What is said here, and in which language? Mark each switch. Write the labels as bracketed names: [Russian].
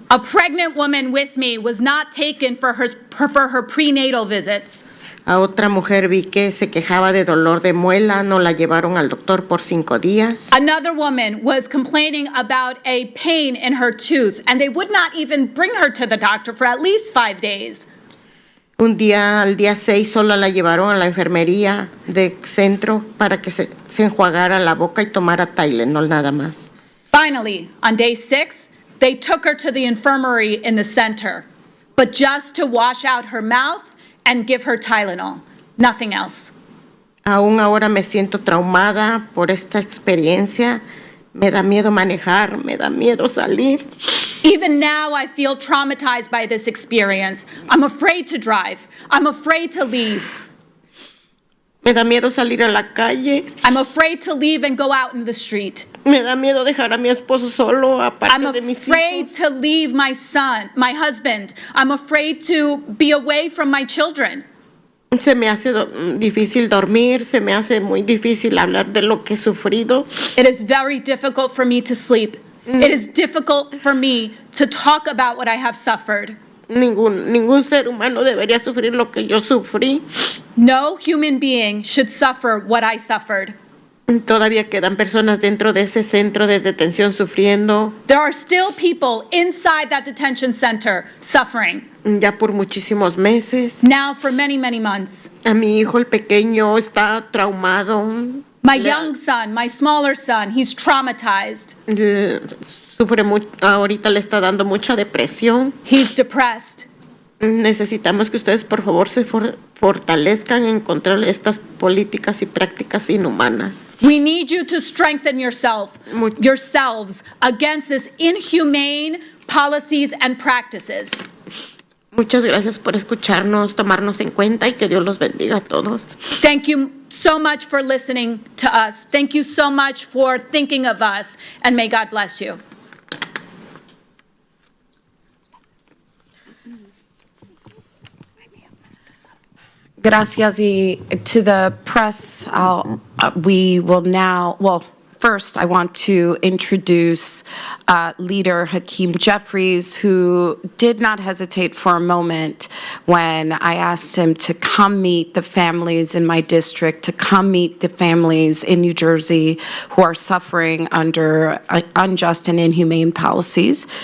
[English] A pregnant woman with me was not taken for her prenatal visits. [Spanish] A otra mujer vi que se quejaba de dolor de muela, no la llevaron al doctor por 5 días. [English] Another woman was complaining about a pain in her tooth, and they would not even bring her to the doctor for at least 5 days. [Spanish] Al día 6 solo la llevaron a la enfermería de centro para que se enjuagara la boca y tomara Tylenol nada más. [English] Finally, on day 6, they took her to the infirmary in the center, but just to wash out her mouth and give her Tylenol, nothing else. [Spanish] Aún ahora me siento traumada por esta experiencia. Me da miedo manejar, me da miedo salir. [English] Even now, I feel traumatized by this experience. I'm afraid to drive. I'm afraid to leave. [Spanish] Me da miedo salir a la calle. [English] I'm afraid to leave and go out in the street. [Spanish] Me da miedo dejar a mi esposo solo, aparte [English] I'm [Spanish] de mis [English] afraid [Spanish] hijos. [English] to leave my son, my husband. I'm afraid to be away from my children. [Spanish] Se me hace difícil dormir, se me hace muy difícil hablar de lo que he sufrido. [English] It is very difficult for me to sleep. It is difficult for me to talk about what I have suffered. [Spanish] Ningún ser humano debería sufrir lo que yo sufrí. [English] No human being should suffer what I suffered. [Spanish] Todavía quedan personas dentro de ese centro de detención sufriendo. [English] There are still people inside that detention center suffering. [Spanish] Ya por muchísimos meses. [English] Now for many, many months. [Spanish] A mi hijo el pequeño está traumado. [English] My young son, my smaller son, he's traumatized. [Spanish] Sufre mucho, ahorita le está dando mucha depresión. [English] He's depressed. [Spanish] Necesitamos que ustedes por favor se fortalezcan en contra de estas políticas y prácticas inhumanas. [English] We need you to strengthen yourselves against this inhumane policies and practices. [Spanish] Muchas gracias por escucharnos, tomarnos en cuenta y que Dios los bendiga a todos. [English] Thank you so much for listening to us. Thank you so much for thinking of us, and may God bless you. [Spanish] Gracias. [English] Y to the press, we will now, well, first I want to introduce Leader Hakeem Jeffries, who did not hesitate for a moment when I asked him to come meet the families in my district, to come meet the families in New Jersey who are suffering under unjust and inhumane policies.